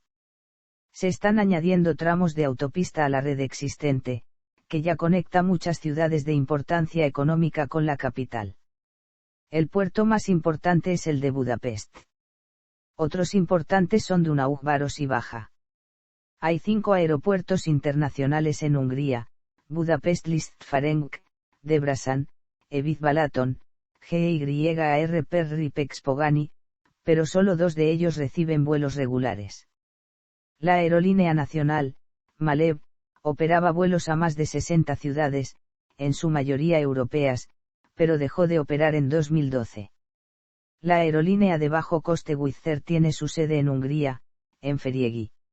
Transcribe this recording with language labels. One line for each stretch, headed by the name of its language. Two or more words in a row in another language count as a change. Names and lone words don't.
Spanish: Se están añadiendo tramos de autopista a la red existente, que ya conecta muchas ciudades de importancia económica con la capital. El puerto más importante es el de Budapest. Otros importantes son Dunau, Város y Baja. Hay 5 aeropuertos internacionales en Hungría: Budapest Liszt Ferenc, Debrecen, Eviz Balaton, GYAR Perripex Pogani, pero solo 2 de ellos reciben vuelos regulares. La aerolínea nacional, Malev, operaba vuelos a más de 60 ciudades, en su mayoría europeas, pero dejó de operar en 2012. La aerolínea de bajo coste Wizz Air tiene su sede en Hungría, en Feriegi.